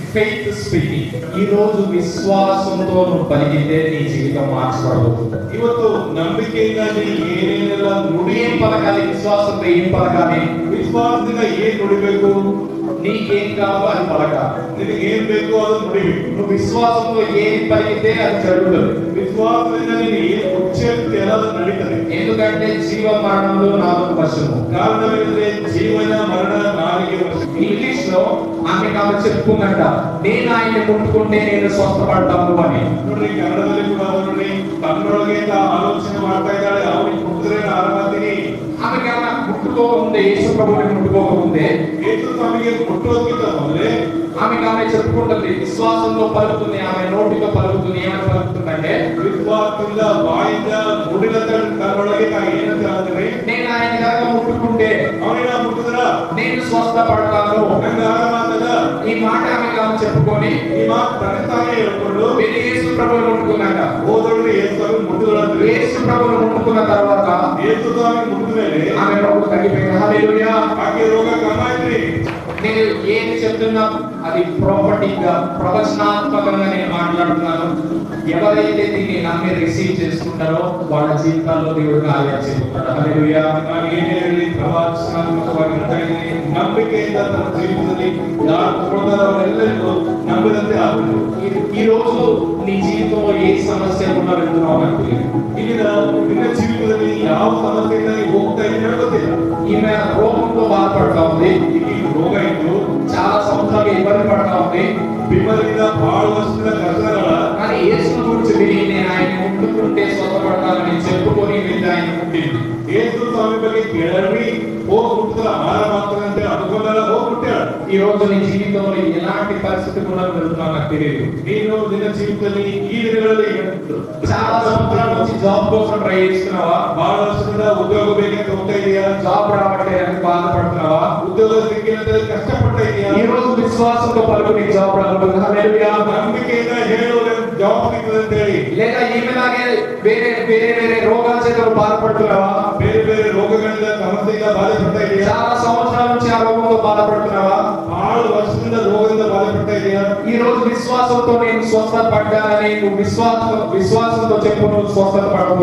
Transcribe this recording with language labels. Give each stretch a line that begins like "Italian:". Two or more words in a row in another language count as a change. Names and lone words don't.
English: faith speaking.
Telugu: ఈ రోజు విశ్వాసంతో నువ్వు పలికితే నీ జీవితం మార్చబడబోతుంది.
Kannada: ಇವತ್ತು ನಂಬಿಕೆಯಿಂದ ನೀ ಏನೇನೆಲ್ಲ
Telugu: ఏం పలకాలి? విశ్వాసంతో ఏం పలకాలి?
Kannada: ವಿಶ್ವಾಸದಿಂದ ಏನ್ ನುಡಿಬೇಕು,
Telugu: నీకేం కావాలో అది పలకాలి.
Kannada: ನಿನಗೆ ಏನ್ ಬೇಕು ಅದನ್ನು ನುಡಿಬೇಕು.
Telugu: నువ్వు విశ్వాసంతో ఏం పలికితే అది జరుగుతుంది.
Kannada: ವಿಶ್ವಾಸದಿಂದ ನೀನು ಏನ್ ಉಚ್ಚರಿಸುತ್ತೆ ಅದು ನಡೀತದೆ.
Telugu: ఎందుకంటే జీవ మరణంలో నాలుగు వశము.
Kannada: ಕಾರಣವೇನೆಂದ್ರೆ ಜೀವನ ಮರಣ ನಾಲಿಗೆ ವಶ.
Telugu: ఇంగ్లీష్ లో ఆమె చెప్పుకుందంట, నేను ఆయన్ని ముట్టుకుంటే నేను స్వస్థపడతాను అని.
Kannada: ನೋಡ್ರಿ, ಕನ್ನಡದಲ್ಲಿ ಕೂಡ ನೋಡಿ ತನ್ನೊಳಗೆ ಆಲೋಚನೆ ಮಾಡ್ತಾ ಇದ್ದಾಳೆ, ಅವನಿಗೆ ಮುಟ್ಟಿದ್ರೆ ನಾನು ಆರಾಮಾಗ್ತೀನಿ.
Telugu: ఆమెకి ఆమె ముట్టుకోకముందే, యేసు ప్రభువుని ముట్టుకోకముందే,
Kannada: ಯೇಸು ಸ್ವಾಮಿಗೆ ಮುಟ್ಟೋದಕ್ಕಿಂತ ಮೊದಲೇ
Telugu: ఆమె చెప్పుకుంటుంది, విశ్వాసంలో పలుకుతుంది, ఆమె నోటితో పలుకుతుంది. ఏమని పలుకుతుందంటే,
Kannada: ವಿಶ್ವಾಸದಿಂದ ಬಾಯಿಂದ ನುಡಿದ ತನ್ನೊಳಗೆ ತಾ ಏನಂತ ಹೇಳಿದ್ರೆ,
Telugu: నేను ఆయన కనుక ముట్టుకుంటే
Kannada: ಅವನಿಗೆ ಮುಟ್ಟಿದ್ರ
Telugu: నేను స్వస్థపడతాను.
Kannada: ನಂಗೆ ಆರಾಮಾಗ್ತದ.
Telugu: ఈ మాట ఆమె చెప్పుకొని
Kannada: ಈ ಮಾತು ತನ್ನ ತಾನೇ ಹೇಳ್ಕೊಂಡು
Telugu: వెళ్ళి యేసు ప్రభువుని ముట్టుకున్నాక,
Kannada: ಹೋದೊಳಗೆ ಯೇಸು ಸ್ವಾಮಿ ಮುಟ್ಟಿದೊಳಗೆ
Telugu: యేసు ప్రభువుని ముట్టుకున్న తర్వాత
Kannada: ಯೇಸು ಸ್ವಾಮಿ ಮುಟ್ಟಿದ ಮೇಲೆ
Telugu: ఆమె రోగం తగ్గిపోయింది. హల్లెలూయా.
Kannada: ಆಕೆ ರೋಗ ಕಮ್ಮಾಯ್ತ್ರಿ.
Telugu: నేను ఏం చెప్తున్నా అది ప్రాపర్టీగా, ప్రవచనాత్మకంగా నేను మాట్లాడుతున్నాను. ఎవరైతే దీన్ని నమ్మి రిసీవ్ చేసుకుంటారో వాళ్ళ జీవితాల్లో దేవుడు కార్యం చేస్తున్నాడు. హల్లెలూయా.
Kannada: ನಾನು ಏನೇ ಹೇಳಿ ಪ್ರವಾಸನಾತ್ಮಕವಾಗಿ ಹೇಳ್ತಾ ಇದ್ದೀನಿ, ನಂಬಿಕೆಯಿಂದ ತನ್ನ ಜೀವಿತದಲ್ಲಿ ಯಾರು ತಗೊಳ್ತಾರೋ ಅವರೆಲ್ಲರಿಗೂ ನಂಬಿದಂತೆ ಆಗಬೇಕು.
Telugu: ఈ రోజు నీ జీవితంలో ఏ సమస్య ఉన్నా వెళ్తున్నావు నాకు తెలియదు.
Kannada: ನಿನ್ನ ಜೀವಿತದಲ್ಲಿ ಯಾವ ಸಮಸ್ಯೆಯಿಂದ ನೀವು ಹೋಗ್ತಾ ಇದ್ದೀರಿ ಗೊತ್ತಿಲ್ಲ.
Telugu: ఈమె రోగంతో బాధపడతా ఉంది.
Kannada: ಈಗ ರೋಗ ಇದ್ದು
Telugu: చాలా సంవత్సరాలు ఇబ్బంది పడతా ఉంది.
Kannada: ಬಿಮ್ಮರಿಂದ ಬಹಳ ವರ್ಷದ ಕಷ್ಟಗಳ
Telugu: కానీ యేసు గురించి విని నేను ఆయన ముట్టుకుంటే స్వస్థపడతానని చెప్పుకొని వెళ్ళి ఆయన ముట్టింది.
Kannada: ಯೇಸು ಸ್ವಾಮಿ ಬಗ್ಗೆ ಕೇಳಿ ಹೋಗಿ ಮುಟ್ಟಿದ್ರೆ ಆರಾಮಾಗ್ತದೆ ಅಂತ ಅನ್ಕೊಂಡಾಗ ಹೋಗಿ ಮುಟ್ಟಾಳ.
Telugu: ఈ రోజు నీ జీవితంలో ఎలాంటి పరిస్థితి కూడా వెళ్తున్నావు నాకు తెలియదు.
Kannada: ನೀನು ನಿನ್ನ ಜೀವಿತದಲ್ಲಿ ಈ ದಿನಗಳಲ್ಲಿ
Telugu: చాలా సంవత్సరాల నుంచి జాబ్ కోసం ట్రై చేస్తున్నావా?
Kannada: ಬಹಳ ವರ್ಷದಿಂದ ಉದ್ಯೋಗ ಬೇಕಂತ ಹೋಗ್ತಾ ಇದೆಯಾ?
Telugu: జాబ్ రావట్లేదని బాధపడుతున్నావా?
Kannada: ಉದ್ಯೋಗ ಸಿಕ್ಕಿಲ್ಲ ಕಷ್ಟಪಡ್ತಾ ಇದೆಯಾ?
Telugu: ఈ రోజు విశ్వాసంతో పలుకు నీ జాబ్ రావట్లేదు. హల్లెలూయా.
Kannada: ನಂಬಿಕೆಯಿಂದ ಹೇಳು ಜಾಬ್ ಸಿಗ್ತದೆ ಅಂತ ಹೇಳಿ.
Telugu: లేదా ఈమెలాగే వేరే వేరే వేరే రోగాల చేత బాధపడుతున్నావా?
Kannada: ಬೇರೆ ಬೇರೆ ರೋಗಗಳಿಂದ ಸಮಸ್ಯೆಯಿಂದ ಬಾಧಪಡ್ತಾ ಇದೆಯಾ?
Telugu: చాలా సంవత్సరాల నుంచి ఆ రోగంతో బాధపడుతున్నావా?
Kannada: ಬಹಳ ವರ್ಷದಿಂದ ರೋಗದಿಂದ ಬಾಧಪಡ್ತಾ ಇದೆಯಾ?
Telugu: ఈ రోజు విశ్వాసంతో నేను స్వస్థత పడ్డానని నువ్వు విశ్వాసంతో చెప్పు, నువ్వు స్వస్థత పడబోతున్నావు.